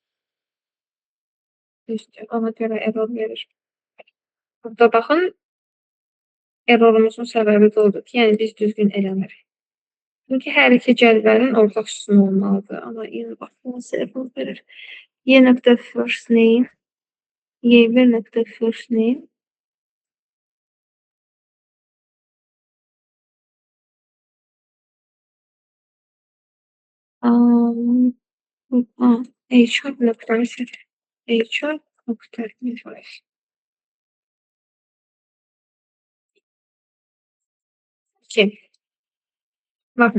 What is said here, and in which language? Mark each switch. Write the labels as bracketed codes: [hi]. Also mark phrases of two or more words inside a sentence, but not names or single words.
[az] Düzdür. Ona görə error verir. Burada baxın, errorumuzun səbəbi də odur ki, yəni biz düzgün eləmirik. Çünki hər iki cədvəlin ortaq sütunu olmalıdır. Amma yenə baxın, nasıl error verir. Y nöqtə [en] first name, [az] Y1 nöqtə [en] first name. [az] HR nöqtə HR nöqtə invoice. Baxın.